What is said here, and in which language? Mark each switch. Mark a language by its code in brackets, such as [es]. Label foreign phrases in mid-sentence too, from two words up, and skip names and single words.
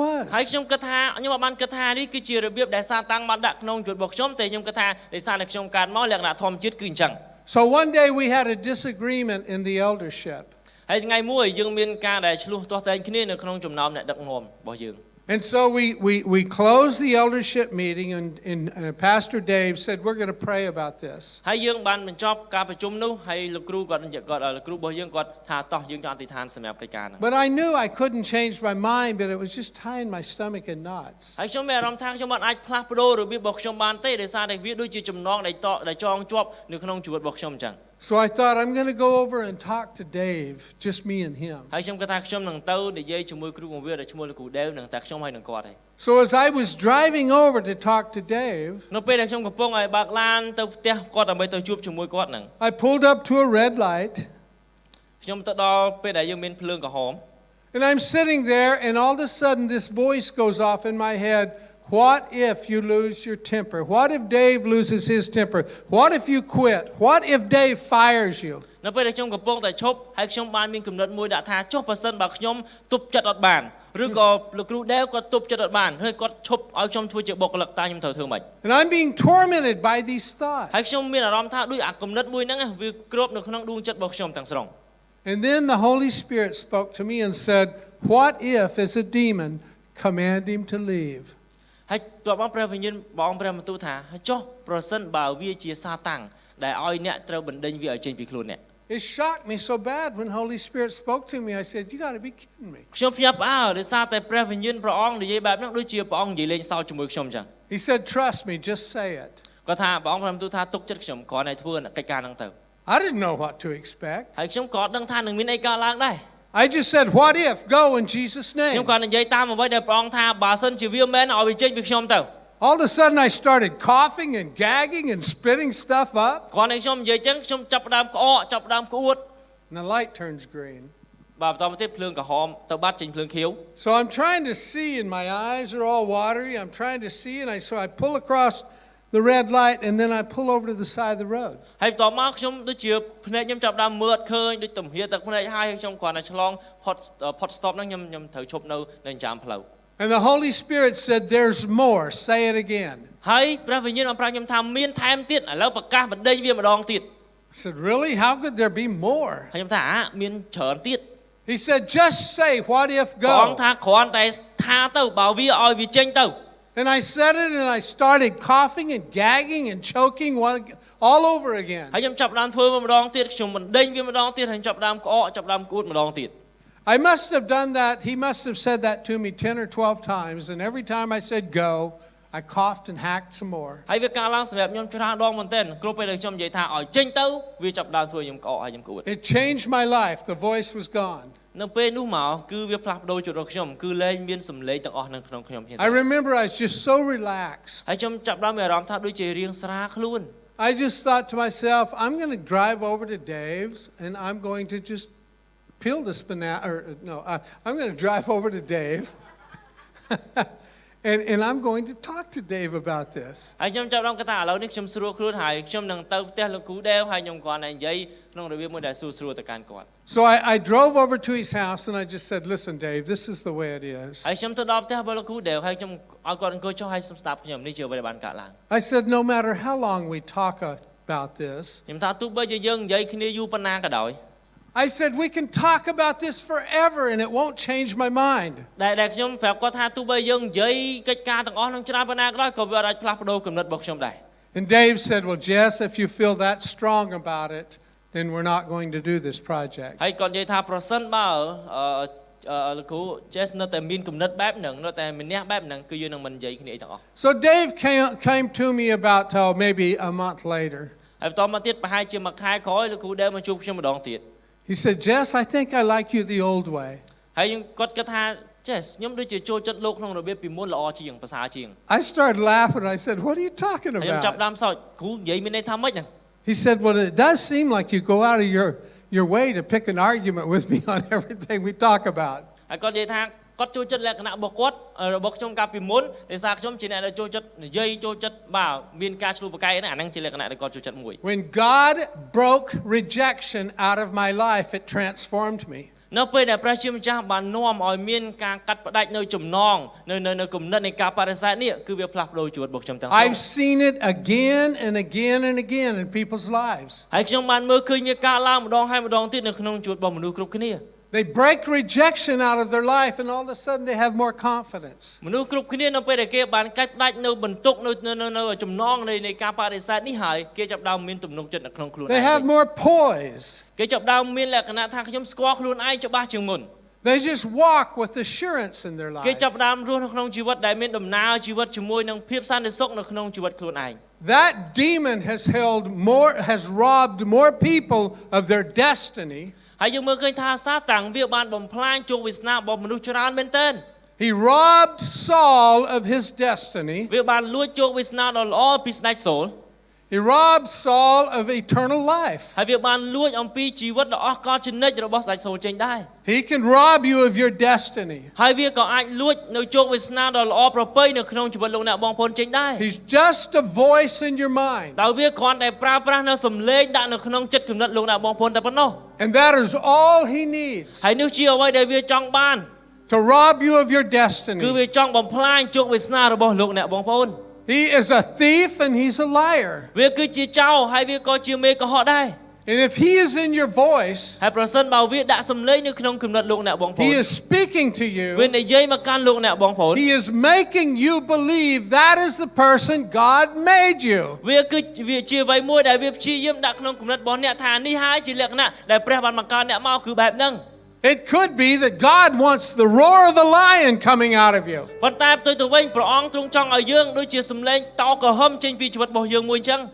[km] ហើយ [en] was. [km] ខ្ញុំគិតថាខ្ញុំបានគិតថានេះគឺជារបៀបដែលសាតាំងបានដាក់ក្នុងជីវិតរបស់ខ្ញុំតែខ្ញុំគិតថាដោយសារតែខ្ញុំកើតមកលក្ខណៈធម្មជាតិគឺអញ្ចឹង [en] So one day we had a disagreement in the eldership. [km] ហើយថ្ងៃមួយយើងមានការដែលឆ្លោះទាស់តែងគ្នានៅក្នុងចំណោមអ្នកដឹកនាំរបស់យើង [en] And so we closed the eldership meeting and Pastor Dave said, we're going to pray about this. [km] ហើយយើងបានបញ្ចប់ការប្រជុំនោះហើយលោកគ្រូគាត់លោកគ្រូរបស់យើងគាត់ថាតោះយើងចង់អធិដ្ឋានសម្រាប់កិច្ចការហ្នឹង [en] But I knew I couldn't change my mind, but it was just tying my stomach in knots. [km] ហើយខ្ញុំមានអារម្មណ៍ថាខ្ញុំបានអាចផ្លាស់ប្ដូររបៀបរបស់ខ្ញុំបានទេដោយសារតែវាដូចជាចំណងដែលចងជាប់នៅក្នុងជីវិតរបស់ខ្ញុំអញ្ចឹង [en] So I thought I'm going to go over and talk to Dave, just me and him. [km] ហើយខ្ញុំគិតថាខ្ញុំនឹងទៅនិយាយជាមួយគ្រូបង្រៀនដែលឈ្មោះលោកគ្រូដេវនឹងតែខ្ញុំហើយនឹងគាត់ឯង [en] So as I was driving over to talk to Dave, [km] នៅពេលដែលខ្ញុំកំពុងឲ្យបើកឡានទៅផ្ទះគាត់ដើម្បីទៅជួបជាមួយគាត់នឹង [en] I pulled up to a red light [km] ខ្ញុំទៅដល់ពេលដែលយើងមានភ្លើងក្រហម [en] and I'm sitting there and all of a sudden this voice goes off in my head. What if you lose your temper? What if Dave loses his temper? What if you quit? What if Dave fires you? [km] នៅពេលដែលខ្ញុំកំពុងតែឈប់ហើយខ្ញុំបានមានគំនិតមួយដាក់ថាចុះបើសិនបើខ្ញុំទប់ចិត្តអត់បានឬក៏លោកគ្រូដេវគាត់ទប់ចិត្តអត់បានហើយគាត់ឈប់ឲ្យខ្ញុំធ្វើជាបុគ្គលិកតើខ្ញុំត្រូវធ្វើម៉េច [en] And I'm being tormented by these [km] ហើយ [en] thoughts. [km] ខ្ញុំមានអារម្មណ៍ថាដូចអាគំនិតមួយហ្នឹងវាគ្របនៅក្នុងដួងចិត្តរបស់ខ្ញុំទាំងស្រុង [en] And then the Holy Spirit spoke to me and said, what if as a demon command him to leave? [km] ហើយតើបងព្រះវិញ្ញាណបងព្រះបន្ទូលថាចុះប្រសិនបើវាជាសាតាំងដែលឲ្យអ្នកត្រូវបណ្ដេញវាឲ្យចេញពីខ្លួនអ្នក [en] It shocked me so bad when Holy Spirit spoke to me. I said, you got to be kidding me. [km] ខ្ញុំភ្ញាក់ផ្អើលដោយសារតែព្រះវិញ្ញាណព្រះអង្គនិយាយបែបហ្នឹងដូចជាព្រះអង្គនិយាយលេងសើចជាមួយខ្ញុំអញ្ចឹង [en] He said, trust me, just say it. [km] គាត់ថាព្រះអង្គព្រះបន្ទូលថាទុកចិត្តខ្ញុំគ្រាន់តែធ្វើកិច្ចការហ្នឹងទៅ [en] I didn't know what to expect. [km] ហើយខ្ញុំក៏អត់ដឹងថានឹងមានអីកើតឡើងដែរ [en] I just said, what if? Go in Jesus' [km] ខ្ញុំ [en] name. [km] គាត់និយាយតាមអ្វីដែលព្រះអង្គថាបើសិនជាវាមែនឲ្យវាចេញពីខ្ញុំទៅ [en] All of a sudden, I started coughing and gagging and spitting stuff up, [km] គាត់ឲ្យខ្ញុំនិយាយចឹងខ្ញុំចាប់ផ្ដើមក្អកចាប់ផ្ដើមក្អួត [en] and the light turns green. [km] បាទបន្តមកទៀតភ្លើងក្រហមទៅបាត់ចេញភ្លើងខៀវ [en] So I'm trying to see, and my eyes are all watery. I'm trying to see, and so I pull across the red light, and then I pull over to the side of the road. [km] ហើយបន្ទាប់មកខ្ញុំដូចជាភ្នែកខ្ញុំចាប់ផ្ដើមមើលឃើញដូចទំហៀទឹកភ្នែកហើយខ្ញុំគ្រាន់តែឆ្លងផុត stop ហ្នឹងខ្ញុំត្រូវឈប់នៅចាំផ្លូវ [en] And the Holy Spirit said, there's more. Say it again. [km] ហើយព្រះវិញ្ញាណបានប្រាប់ខ្ញុំថាមានថែមទៀតឥឡូវប្រកាសបណ្ដេញវាម្ដងទៀត [en] I said, really? How could there be more? [km] ហើយខ្ញុំថាមានច្រើនទៀត [en] He said, just say, what if [km] ព្រះអង្គ [en] go? [km] ថាគ្រាន់តែថាទៅបើវាឲ្យវាចេញទៅ [en] And I said it, and I started coughing and gagging and choking all over again. [km] ហើយខ្ញុំចាប់ផ្ដើមធ្វើវាម្ដងទៀតខ្ញុំបណ្ដេញវាម្ដងទៀតហើយចាប់ផ្ដើមក្អកចាប់ផ្ដើមក្អួតម្ដងទៀត [en] I must have done that. He must have said that to me 10 or 12 times. And every time I said go, I coughed and hacked some more. [km] ហើយវាកើតឡើងសម្រាប់ខ្ញុំច្រើនដងមែនទែនគ្រប់ពេលដែលខ្ញុំនិយាយថាឲ្យចេញទៅវាចាប់ផ្ដើមធ្វើខ្ញុំក្អកហើយខ្ញុំក្អួត [en] It changed my life. The voice was gone. [km] នៅពេលនោះមកគឺវាផ្លាស់ប្ដូរជីវិតរបស់ខ្ញុំគឺលែងមានសម្លេងទាំងអស់នៅក្នុងខ្ញុំទៀត [en] I remember I was just so relaxed. [km] ហើយខ្ញុំចាប់ផ្ដើមមានអារម្មណ៍ថាដូចជារៀងស្រាលខ្លួន [en] I just thought to myself, I'm going to drive over to Dave's and I'm going to just peel the spinach. I'm going to drive over to Dave. And I'm going to talk to Dave about this. [km] ហើយខ្ញុំចាប់ផ្ដើមគិតថាឥឡូវនេះខ្ញុំស្រួលខ្លួនហើយខ្ញុំនឹងទៅផ្ទះលោកគ្រូដេវហើយខ្ញុំគ្រាន់តែនិយាយក្នុងរបៀបមួយដែលស្រួលទៅកាន់គាត់ [en] So I drove over to his house and I just said, listen, Dave, this is the way it is. [km] ហើយខ្ញុំទៅដល់ផ្ទះរបស់លោកគ្រូដេវហើយខ្ញុំឲ្យគាត់អង្គុយចុះហើយស្ដាប់ខ្ញុំនេះជាអ្វីដែលបានកើតឡើង [en] I said, no matter how long we talk about this, [km] ខ្ញុំថាទោះបីជាយើងនិយាយគ្នាយូរប៉ុណ្ណាក៏ដោយ [en] I said, we can talk about this forever and it won't change my mind. [km] ដែលខ្ញុំប្រាប់គាត់ថាទោះបីយើងនិយាយកិច្ចការទាំងអស់នឹងច្រើនប៉ុណ្ណាក៏ដោយក៏វាអាចផ្លាស់ប្ដូរគំនិតរបស់ខ្ញុំដែរ [en] And Dave said, well, Jess, if you feel that strong about it, then we're not going to do this project. [km] ហើយគាត់និយាយថាប្រសិនបើលោកគ្រូ Jess នៅតែមានគំនិតបែបហ្នឹងនៅតែមានះបែបហ្នឹងគឺយើងនឹងមិននិយាយគ្នាអីទាំងអស់ [en] So Dave came to me about maybe a month later. [km] ហើយបន្តមកទៀតប្រហែលជាមួយខែក្រោយលោកគ្រូដេវមកជួបខ្ញុំម្ដងទៀត [en] He said, Jess, I think I like you the old way. [km] ហើយគាត់គិតថា Jess ខ្ញុំដូចជាចូលចិត្តលោកក្នុងរបៀបពីមុនល្អជាងប្រសើរជាង [en] I started laughing. I said, what are you talking [km] ខ្ញុំចាប់ [en] about? [km] ដើមសើចគ្រូនិយាយមានន័យថាម៉េចហ្នឹង [en] He said, well, it does seem like you go out of your way to pick an argument with me on everything we talk about. [km] ហើយគាត់និយាយថាគាត់ចូលចិត្តលក្ខណៈរបស់គាត់របស់ខ្ញុំកាលពីមុនដោយសារខ្ញុំជាអ្នកដែលចូលចិត្តនិយាយចូលចិត្តបាទមានការឆ្លុះប្រកែកហ្នឹងអាហ្នឹងជាលក្ខណៈដែលគាត់ចូលចិត្តមួយ [en] When God broke rejection out of my life, it transformed me. [km] នៅពេលដែលព្រះជាម្ចាស់បាននាំឲ្យមានការកាត់ផ្ដាច់នៅចំណងនៅគំនិតនៃការបដិសេធនេះគឺវាផ្លាស់ប្ដូរជីវិតរបស់ខ្ញុំទាំងស្រុង [en] I've seen it again and again and again in people's lives. [km] ហើយខ្ញុំបានមើលឃើញវាកើតឡើងម្ដងហើយម្ដងទៀតនៅក្នុងជីវិតរបស់មនុស្សគ្រប់គ្នា [en] They break rejection out of their life and all of a sudden they have more confidence. [km] មនុស្សគ្រប់គ្នានៅពេលដែលគេបានកាត់ផ្ដាច់នៅបន្ទុកនៅចំណងនៃការបដិសេធនេះហើយគេចាប់ផ្ដើមមានទំនុកចិត្តនៅក្នុងខ្លួនឯ [en] They [km] ង [en] have more poise. [km] គេចាប់ផ្ដើមមានលក្ខណៈថាខ្ញុំស្គាល់ខ្លួនឯងច្បាស់ជាងមុន [en] They just walk with assurance in their [km] គេ [en] life. [km] ចាប់ផ្ដើមរស់នៅក្នុងជីវិតដែលមានដំណើរជីវិតជាមួយនឹងភាពសន្តិសុខនៅក្នុងជីវិតខ្លួនឯង [en] That demon has robbed more people of their destiny. [km] ហើយយើងមើលឃើញថាសាតាំងវាបានបំផ្លាញជោគវាសនារបស់មនុស្សច្រើនមែនទែន [en] He robbed Saul of his destiny. [km] វាបានលួចជោគវាសនាដ៏ល្អពីស្ដេចសូល [en] He robbed Saul of eternal life. [km] ហើយវាបានលួចអំពីជីវិតដ៏អស្ចារ្យជានិច្ចរបស់ស្ដេចសូលចេញដែរ [en] He can rob you of your destiny. [km] ហើយវាក៏អាចលួចនៅជោគវាសនាដ៏ល្អប្រពៃនៅក្នុងជីវិតលោកអ្នកបងប្អូនចេញដែរ [en] He's just a voice in your mind. [km] ដោយវាគ្រាន់តែប្រើប្រាស់នៅសំឡេងដាក់នៅក្នុងចិត្តគំនិតលោកអ្នកបងប្អូនតែប៉ុណ្ណោះ [en] And that is all he needs [km] ហើយនេះជាអ្វីដែលវាចង់បាន [en] to rob you of your [km] គឺ [en] destiny. [km] វាចង់បំផ្លាញជោគវាសនារបស់លោកអ្នកបងប្អូន [en] He is a thief and he's a liar. [km] វាគឺជាចោរហើយវាក៏ជាមេកុហកដែរ [en] And if he is in your voice, [km] ហើយប្រសិនបើវាដាក់សំឡេងនៅក្នុងគំនិតលោកអ្នកបងប្អូ [en] he [km] ន [en] is speaking to [km] វា [en] you. [km] និយាយមកកាន់លោកអ្នកបងប្អូន [en] He is making you believe that is the person God made you. [km] វាជាអ្វីមួយដែលវាព្យាយាមដាក់ក្នុងគំនិតរបស់អ្នកថានេះហើយជាលក្ខណៈដែលព្រះបានបង្កើតអ្នកមកគឺបែបហ្នឹង [en] It could be that God wants the roar of the lion coming out of you. [km] ប៉ុន្តែផ្ទុយទៅវិញព្រះអង្គទ្រង់ចង់ឲ្យយើងដូចជាសំឡេងតោក្រហមចេញពីជីវិតរបស់យើងមួយអញ្ចឹង